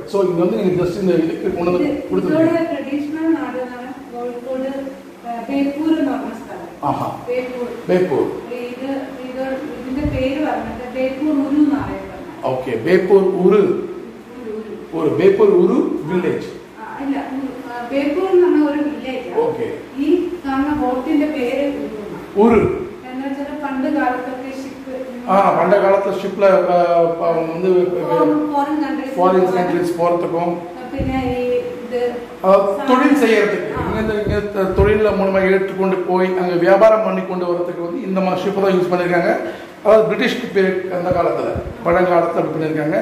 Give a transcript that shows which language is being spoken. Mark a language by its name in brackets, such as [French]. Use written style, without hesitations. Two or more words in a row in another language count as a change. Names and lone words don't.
[Tamil] ஸோ இது வந்து நீங்கள் ஜஸ்ட் இந்த இதுக்கு கொண்டு வந்து கொடுத்துருக்கீங்க. ஆஹா, பேப்பூர். ஓகே, பேப்பூர் உரு. ஒரு பேப்பூர் உரு [English] village. okay, [Malayalam] ഈ കാണുന്ന ബോട്ടിന്റെ പേര് ഉരു. എന്നുവെച്ചാൽ പണ്ട് കാലത്തൊക്കെ ഷിപ്പ് [Tamil] பண்ட காலத்தில் ஷிப்பில் வந்து [English] foreign countries [Tamil] போகிறதுக்கும் தொழில் செய்யறதுக்கு இங்கே தொழிலில் மூலமாக ஏற்றுக்கொண்டு போய் அங்கே வியாபாரம் பண்ணி கொண்டு வரதுக்கு வந்து இந்த மாதிரி ஷிப்பை தான் யூஸ் பண்ணியிருக்காங்க. அதாவது பிரிட்டிஷ்க்கு பேர் அந்த காலத்தில் பழங்காலத்தில் அப்படி பண்ணியிருக்காங்க.